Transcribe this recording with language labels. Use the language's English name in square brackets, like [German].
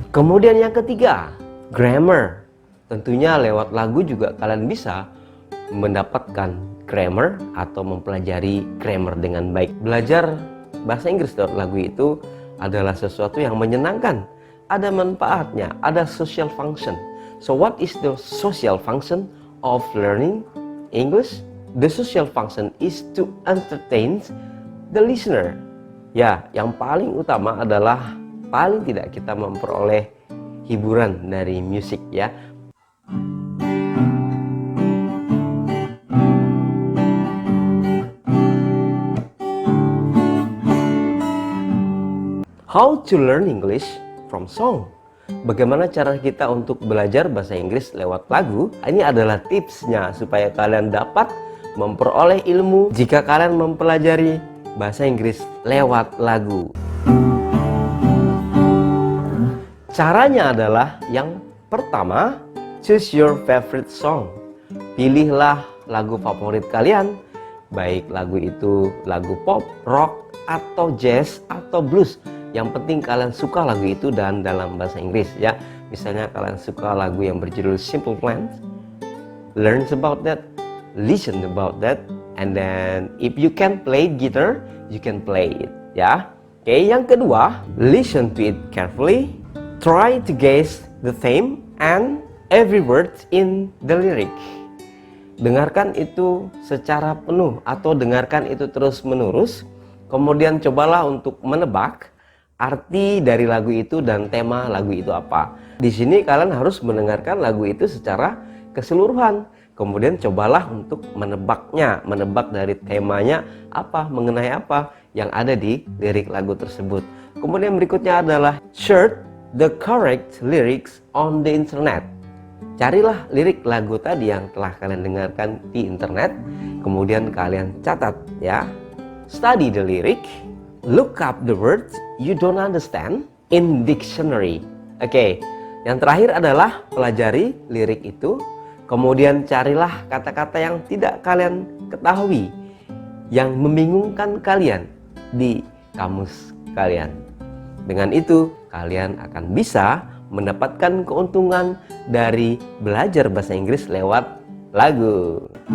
[Indonesian] Kemudian yang ketiga, grammar. Tentunya lewat lagu juga kalian bisa mendapatkan grammar atau mempelajari grammar dengan baik. Belajar bahasa Inggris lewat lagu itu adalah sesuatu yang menyenangkan, ada manfaatnya, ada social function. [English] So what is the social function of learning English? The social function is to entertain the listener. [Indonesian] Ya, yang paling utama adalah paling tidak kita memperoleh hiburan dari musik ya. [English] How to learn English from song. [Indonesian] Bagaimana cara kita untuk belajar bahasa Inggris lewat lagu? Ini adalah tipsnya supaya kalian dapat memperoleh ilmu jika kalian mempelajari bahasa Inggris lewat lagu. Caranya adalah yang pertama, [English] choose your favorite song. [Indonesian] Pilihlah lagu favorit kalian, baik lagu itu lagu pop, rock, atau jazz, atau blues. Yang penting kalian suka lagu itu dan dalam bahasa Inggris ya. Misalnya kalian suka lagu yang berjudul [English] Simple Plan, learn about that, listen about that, and then if you can play guitar, you can play it ya. [Indonesian] Oke, yang kedua, [English] listen to it carefully, try to guess the theme and every word in the lyric. [Indonesian] Dengarkan itu secara penuh atau dengarkan itu terus menerus, kemudian cobalah untuk menebak arti dari lagu itu dan tema lagu itu apa. Di sini kalian harus mendengarkan lagu itu secara keseluruhan. Kemudian cobalah untuk menebaknya, menebak dari temanya apa, mengenai apa yang ada di lirik lagu tersebut. Kemudian berikutnya adalah [English] search the correct lyrics on the internet. [Indonesian] Carilah lirik lagu tadi yang telah kalian dengarkan di internet, kemudian kalian catat ya. [English] Study the lyric. Look up the words you don't understand in dictionary. [Indonesian] Oke, yang terakhir adalah pelajari lirik itu. Kemudian carilah kata-kata yang tidak kalian ketahui, yang membingungkan kalian di kamus kalian. Dengan itu, kalian akan bisa mendapatkan keuntungan dari belajar bahasa Inggris lewat lagu.